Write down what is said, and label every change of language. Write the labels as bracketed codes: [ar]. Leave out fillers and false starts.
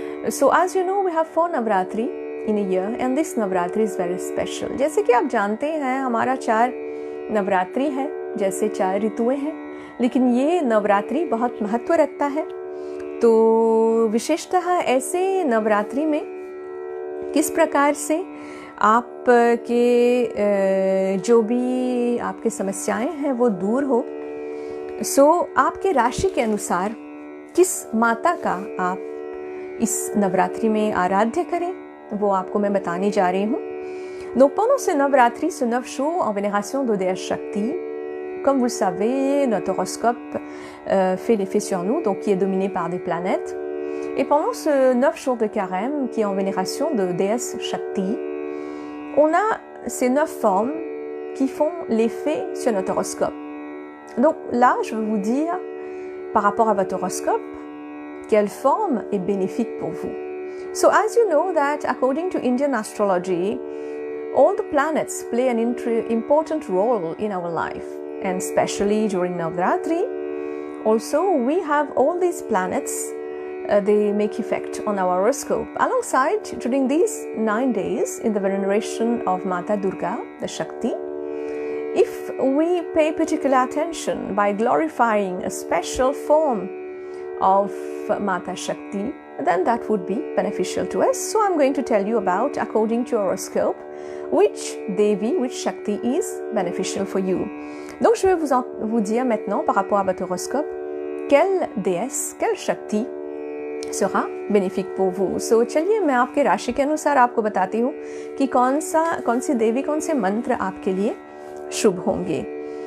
[en] So as you know, we have 4 Navratri in a year and this Navratri is very special. [hi] जैसे कि आप जानते हैं, हमारा 4 नवरात्रि है, जैसे 4 ऋतुएं हैं, लेकिन ये नवरात्रि बहुत महत्व रखता है. तो विशेषतः ऐसे नवरात्रि में किस प्रकार से आप के जो भी आपके समस्याएं हैं वो दूर हो. सो आपके राशि के अनुसार किस माता का आप इस नवरात्रि में आराध्य करें, वो आपको मैं बताने जा रही हूँ. [fr] Donc pendant ce Navratri, ce 9 jours en vénération de déesse Shakti, comme vous le savez, notre horoscope fait l'effet sur nous, donc qui est dominé par des planètes. Et pendant ce 9 jours de carême, qui est en vénération de déesse Shakti, on a ces 9 formes qui font l'effet sur notre horoscope. Donc là, je veux vous dire, par rapport à votre horoscope, quelle forme est bénéfique pour vous. [en] So as you know that according to Indian astrology, all the planets play an important role in our life, and especially during Navratri. Also, we have all these planets, they make effect on our horoscope. Alongside, during these 9 days in the veneration of Mata Durga, the Shakti, if we pay particular attention by glorifying a special form of Mata Shakti, then that would be beneficial to us. So I'm going to tell you about, according to your horoscope, which Devi, which Shakti is beneficial for you. [fr] Donc je vais vous dire maintenant par rapport à votre horoscope, quelle déesse, quelle Shakti sera bénéfique pour vous. [hi] So चलिए मैं आपके राशि के अनुसार आपको बताती हूँ कि कौन सी देवी, कौन से मंत्र आपके लिए शुभ होंगे.